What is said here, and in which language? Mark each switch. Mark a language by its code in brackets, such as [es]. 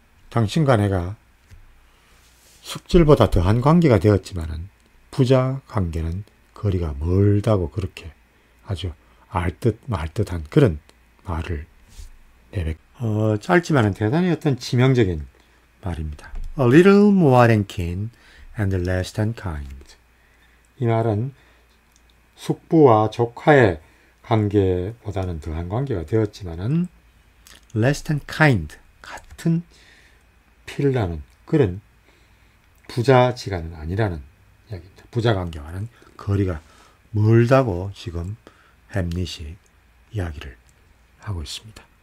[ko] 당신과 내가 숙질보다 더한 관계가 되었지만은 부자 관계는 거리가 멀다고 그렇게 아주 알듯 말듯한 그런 말을 짧지만은 대단히 어떤 치명적인 말입니다. [en] A little more than kin and less than kind. [ko] 이 말은 숙부와 조카의 관계보다는 더한 관계가 되었지만은 [en] less than kind, [ko] 같은 피를 나는 그런 부자지간은 아니라는 이야기입니다. 부자 관계와는 거리가 멀다고 지금 햄릿이 이야기를 하고 있습니다.